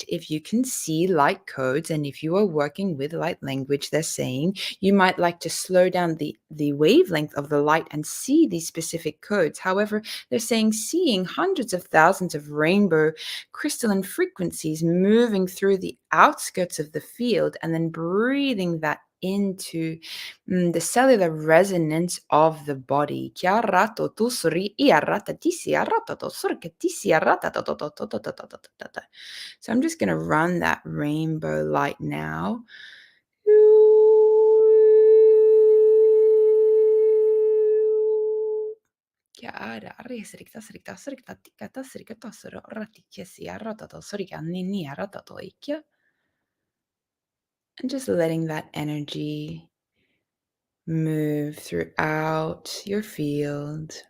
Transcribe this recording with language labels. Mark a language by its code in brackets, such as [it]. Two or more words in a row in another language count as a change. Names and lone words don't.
[en] If you can see light codes and if you are working with light language, they're saying you might like to slow down the wavelength of the light and see these specific codes. However, they're saying seeing hundreds of thousands of rainbow crystalline frequencies moving through the outskirts of the field and then breathing that into the cellular resonance of the body. Kia rato tu suri ia rata tisi a rata to surka tisi a rata to to to to to to to to to to. So I'm just going to run that rainbow light now. Kia ara ari sirikta sirikta sirikta tikata sirikata sura rati kesi a rata to surika nini a rata to ikia. And just letting that energy move throughout your field.